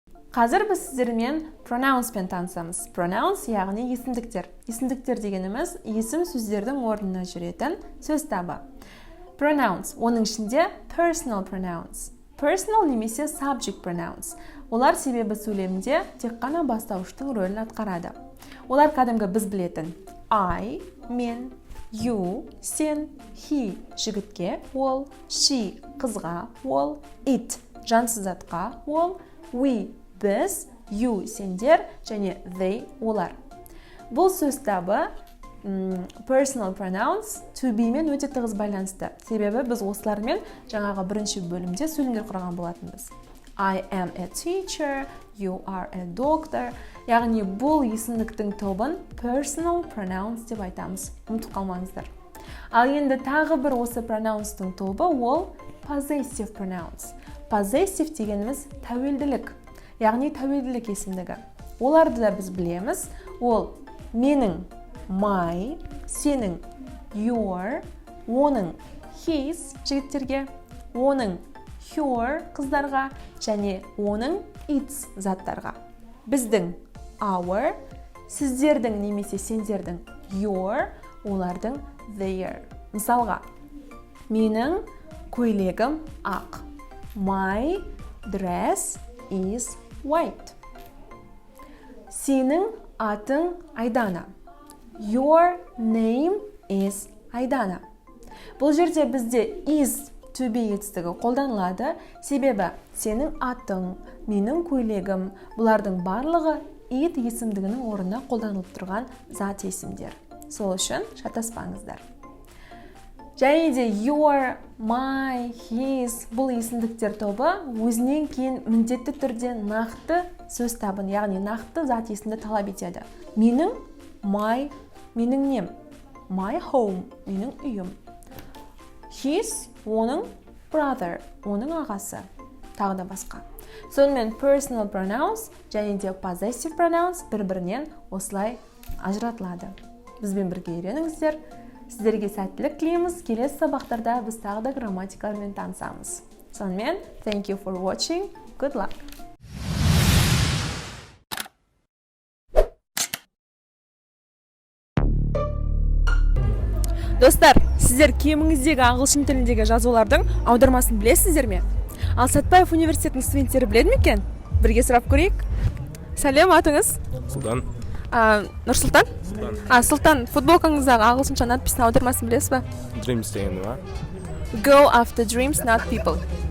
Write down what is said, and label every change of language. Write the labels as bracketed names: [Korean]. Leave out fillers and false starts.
[Kazakh] Қазір біз сіздермен pronouncепен танысамыз. Pronounce яғни есімдіктер. Есімдіктер дегеніміз есім сөздердің орнына жүретін сөз табы. Pronounce, оның ішінде personal pronouns. Personal немесе subject pronouns. Олар себебі сөйлемде тек қана бастауыштың рөлін атқарады. Олар кәдімгі біз білетін I, мен, you, сен, he, жігітке, ол, she, қызға, ол, it, жансыз затқа, ол, we, біз, you, сендер, және they, олар. Бұл сөз табы personal pronouns to be мен өте тығыз байланысты. Себебі біз осылармен жаңағы бірінші бөлімде сөйлемдер құрған болатынбыз. [English] I am a teacher, you are a doctor. [Kazakh] Яғни бұл есімдіктің тобын personal pronouns деп айтамыз. Ұмытып қалмаңыздар. Ал енді тағы бір осы pronounce-тың тобы ол possessive pronouns. Possessive дегеніміз тәуелділік. Яғни тәуелділік есімдігі. Оларды да біз білеміз. Ол менің my, сенің your, оның his жігіттерге, оның her қыздарға және оның its заттарға. Біздің our, сіздердің немесе сендердің your, олардың their. Мысалға, менің көйлегім ақ. [English] My dress is white. [Kazakh] Сенің атың Айдана. [English] Your name is Айдана. [Kazakh] Бұл жерде бізде is to be етістігі қолданылады, себебі сенің атың, менің көйлегім, бұлардың барлығы it есімдігінің орнына қолданылып тұрған зат есімдер. Сол үшін шатаспаңыздар. Және де your, my, his бұл есімдіктер тобы өзінен кейін міндетті түрде нақты сөз табын, яғни нақты зат есімді талап етеді. Менің my, менің нем, [English] my home, [Kazakh] менің үйім. His, оның brother, оның ағасы, тағы да басқа. Сонымен personal pronouns және де possessive pronouns бір-бірінен осылай ажыратылады. Бізбен бірге үйреніңіздер. Сіздерге сәттілік тілейміз. Келесі сабақтарда біз тағы да грамматикалармен танысамыз. [English] Сонымен, thank you for watching. Good luck! [Kazakh] Достар, сіздер киіміңіздегі ағылшын тіліндегі жазулардың аудармасын білесіздер ме? Ал Сәтбаев университетінің студенттері біледі ме екен? Бірге сұрап көрейік. Сәлем, атыңыз? Сұлтан. Нұрсұлтан? Сұлтан, футболкаңыздағы ағылшынша надпистің аудармасын білесіз ба? Dreams дегенді ма? [English] Go after dreams, not people.